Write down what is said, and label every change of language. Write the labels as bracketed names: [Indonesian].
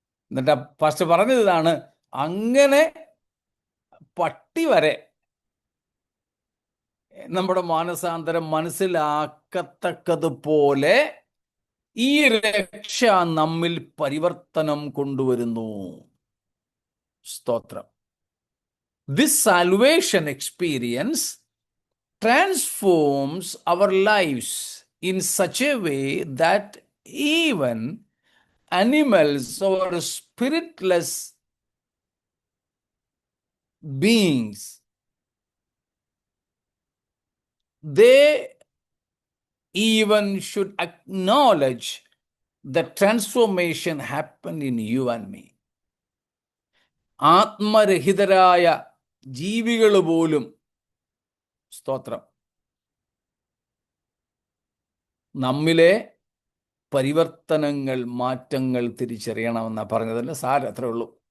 [Malayalam] എന്നിട്ട് ഫസ്റ്റ് പറഞ്ഞത് ഇതാണ്, അങ്ങനെ പട്ടി വരെ നമ്മുടെ മാനസാന്തരം മനസ്സിലാക്കത്തക്കതുപോലെ ഈ രക്ഷ നമ്മിൽ പരിവർത്തനം കൊണ്ടുവരുന്നു. സ്തോത്രം. [English] This salvation experience transforms our lives in such a way that even animals or spiritless beings, they even should acknowledge the transformation happened in you and me. [Malayalam] ആത്മരഹിതരായ ജീവികൾ പോലും, സ്തോത്രം, നമ്മിലെ പരിവർത്തനങ്ങൾ, മാറ്റങ്ങൾ തിരിച്ചറിയണമെന്നാണ് പറഞ്ഞതല്ല. സാരം അത്രേ ഉള്ളൂ.